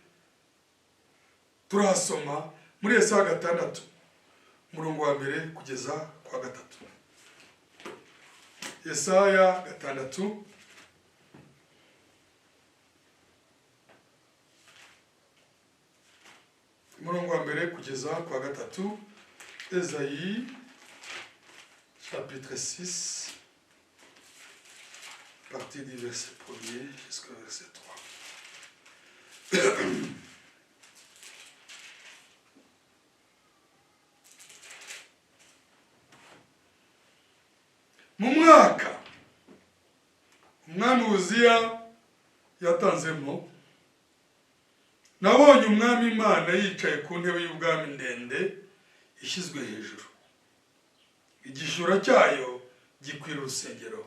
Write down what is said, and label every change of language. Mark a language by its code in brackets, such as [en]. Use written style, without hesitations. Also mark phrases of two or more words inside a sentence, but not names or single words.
[rw] Turahasoma muri Yesaya 6 umurongo wa 1 kugeza kwa 3. Yesaya 6 umurongo wa 1 kugeza kwa 3. [fr] Esaïe chapitre 6 partie du verset 1er jusqu'au verset 3. [rw] Mu mwaka umwami Uziya yatanzemo, nabonye umwami Imana yicaye ku ntebe y'ubwami ndende ishyizwe hejuru, igishura cyayo gikwira urusengero.